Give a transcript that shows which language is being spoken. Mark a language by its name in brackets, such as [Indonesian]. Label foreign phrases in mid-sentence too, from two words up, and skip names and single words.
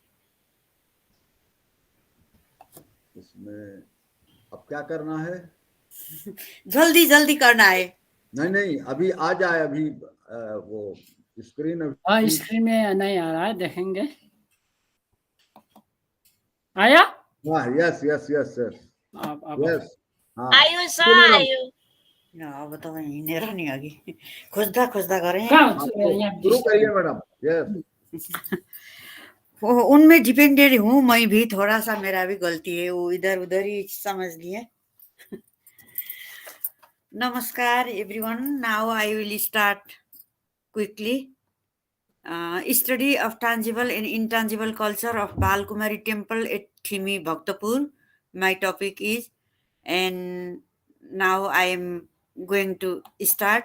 [Hindi] इसमें अब क्या करना है? जल्दी जल्दी करना है। नहीं अभी आ जाए, अभी वो स्क्रीन। हाँ स्क्रीन में नहीं आ रहा है, देखेंगे। आया? हाँ यस। [Nepali] आयो सर आयो। अब तो हिँडेर नि अघि खोज्दा खोज्दा गरेँ। [Hindi] शुरू करिए मैडम। यस उनमें डिपेंडेड हूँ मैं भी, थोड़ा सा मेरा भी गलती है, वो इधर उधर ही समझ लिए। [English] नमस्कार everyone. Now I will start quickly. Study of tangible and intangible culture of Balkumari Temple at Thimi, Bhaktapur. My topic is, and now I am going to start.